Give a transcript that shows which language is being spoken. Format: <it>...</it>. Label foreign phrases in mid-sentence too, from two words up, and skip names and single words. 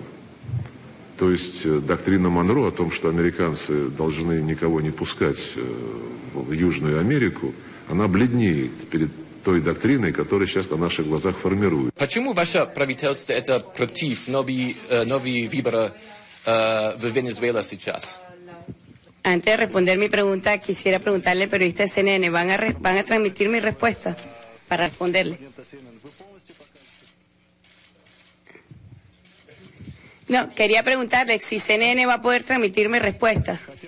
<ru>То есть доктрина Монро о том, что американцы должны никого не пускать в Южную Америку, она бледнеет перед той доктриной, которая сейчас на наших глазах формирует. Почему ваше правительство это против новые выборы в Венесуэле сейчас?</ru> <es>Antes de responder mi pregunta, quisiera preguntarle al periodista de CNN, ¿van a transmitir mi respuesta para responderle? No, quería preguntarle si CNN va a poder transmitir mi respuesta.</es>